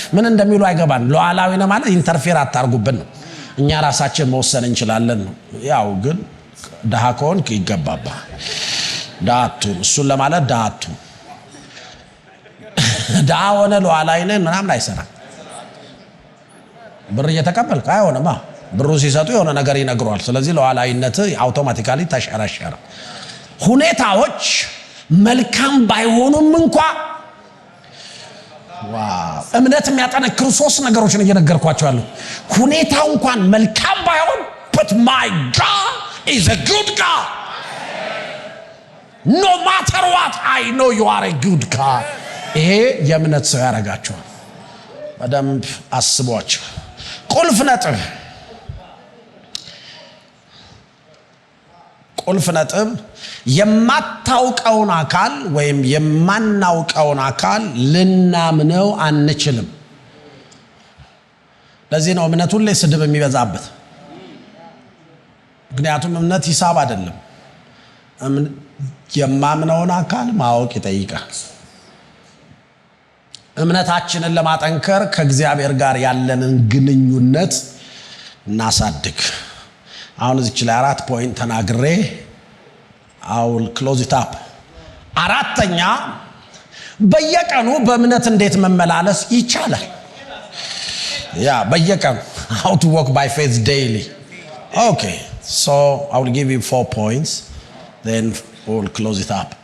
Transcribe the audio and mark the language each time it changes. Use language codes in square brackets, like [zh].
[am] ምን እንደሚሉ አይገባን። ሉዓላዊ ነው ማለት ኢንተርፌር አታርጉብን ነው። እኛ ራሳችን መወሰን እንችላለን ነው። ያው ግን ደሃ ከሆንክ ይገባባ ዳቱ እሱን ለማለት ዳቱ ደሃ ሆነ ሉዓላዊ ነን ምናምን አይሰራም። ብር እየተቀበልክ አይሆንማ። ብሩ ሲሰጡ የሆነ ነገር ይነግሯል። ስለዚህ ሉዓላዊነት አውቶማቲካሊ ተሸረሸረ። ሁኔታዎች መልካም ባይሆኑም እንኳን እምነት የሚያጠነክሩ 3 ነገሮችን እየነገርኳቸው ያለው ሁኔታው እንኳን መልካም ባይሆን [en] but my God is a good God. No matter what I know you are a good God. [am] ይሄ የእምነት ሰው ያደርጋቸዋል። በደንብ አስቧቸው። ቁልፍ ነጥብ የማታውቀውን አካል ወይም የማናውቀውን አካል ልናምነው አንችልም። ለዚህ ነው እምነት ሁሌ ስድብ የሚበዛበት። ምክንያቱም እምነት ሂሳብ አይደለም። የማምነውን አካል ማወቅ ይጠይቃል። እምነታችንን ለማጠንከር ከእግዚአብሔር ጋር ያለንን ግንኙነት እናሳድግ። አሁን እዚች ላይ 4 ፖይንት ተናግሬ [en] አውል ክሎዝ ኢት አፕ። [am] አራተኛ በየቀኑ በእምነት እንዴት መመላለስ ይቻላል? በየቀኑ [en] how to walk by faith daily. Okay, so I will give you 4 points, then we'll close it up.